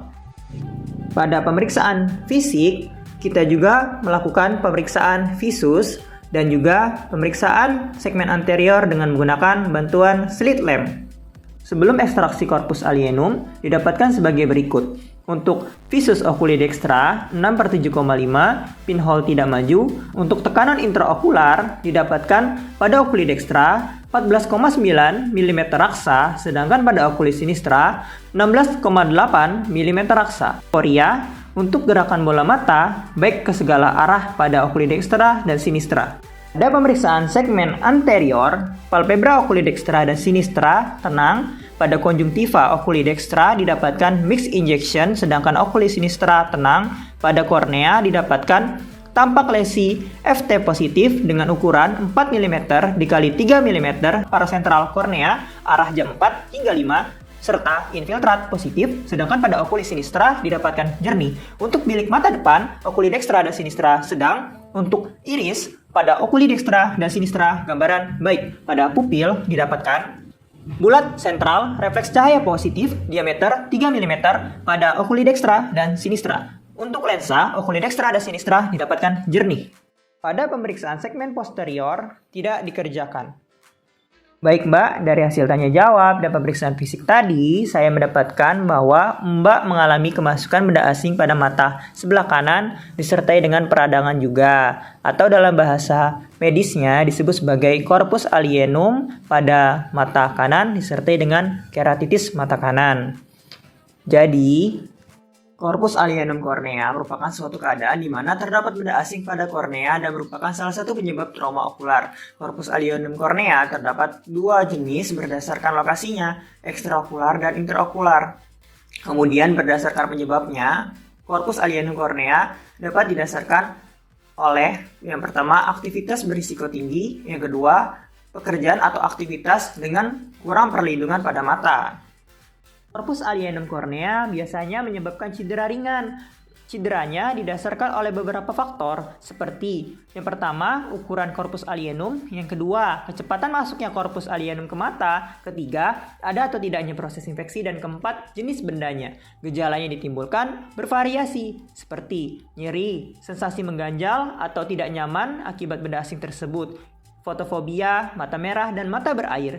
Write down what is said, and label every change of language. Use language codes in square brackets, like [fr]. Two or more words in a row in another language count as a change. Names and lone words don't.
[id] Pada pemeriksaan fisik, kita juga melakukan pemeriksaan visus dan juga pemeriksaan segmen anterior dengan menggunakan bantuan [en] slit lamp. [id] Sebelum ekstraksi [la] corpus alienum [id] didapatkan sebagai berikut. Untuk [la] visus oculi dextra [id] 6/7,5, pinhole tidak maju. Untuk tekanan intraokular didapatkan pada [la] oculi dextra [id] 14,9 mm raksa, sedangkan pada [la] oculi sinistra [id] 16,8 mm raksa. Korea untuk gerakan bola mata baik ke segala arah pada [la] oculi dextra [id] dan sinistra. Pada pemeriksaan segmen anterior, [la] palpebra oculi dextra [id] dan sinistra tenang. Pada konjungtiva [la] oculi dextra [id] didapatkan [en] mixed injection, [id] sedangkan [la] oculi sinistra [id] tenang. Pada kornea didapatkan tampak lesi FT positif dengan ukuran 4 mm dikali 3 mm parasentral kornea arah jam 4 hingga 5 serta infiltrat positif, sedangkan pada [la] oculi sinistra [id] didapatkan jernih. Untuk bilik mata depan, [la] oculi dextra [id] dan sinistra sedang. Untuk iris, pada [la] oculi dextra [id] dan sinistra gambaran baik. Pada pupil didapatkan bulat sentral refleks cahaya positif diameter 3 mm pada [la] oculi dextra [id] dan sinistra. Untuk lensa, [la] oculi dextra [id] dan sinistra didapatkan jernih. Pada pemeriksaan segmen posterior tidak dikerjakan. Baik Mbak, dari hasil tanya jawab dan pemeriksaan fisik tadi, saya mendapatkan bahwa Mbak mengalami kemasukan benda asing pada mata sebelah kanan disertai dengan peradangan juga, atau dalam bahasa medisnya disebut sebagai [la] corpus alienum [id] pada mata kanan disertai dengan keratitis mata kanan. Jadi, [la] Corpus alienum cornea [id] merupakan suatu keadaan di mana terdapat benda asing pada kornea dan merupakan salah satu penyebab trauma okular. [la] Corpus alienum cornea [id] terdapat dua jenis berdasarkan lokasinya, ekstraokular dan interokular. Kemudian berdasarkan penyebabnya, [la] corpus alienum cornea [id] dapat didasarkan oleh yang pertama aktivitas berisiko tinggi, yang kedua pekerjaan atau aktivitas dengan kurang perlindungan pada mata. [la] Corpus alienum cornea [id] biasanya menyebabkan cedera ringan. Cederanya didasarkan oleh beberapa faktor seperti yang pertama ukuran [la] corpus alienum, [id] yang kedua kecepatan masuknya [la] corpus alienum [id] ke mata, ketiga ada atau tidaknya proses infeksi, dan keempat jenis bendanya. Gejalanya ditimbulkan bervariasi seperti nyeri, sensasi mengganjal atau tidak nyaman akibat benda asing tersebut, fotofobia, mata merah, dan mata berair.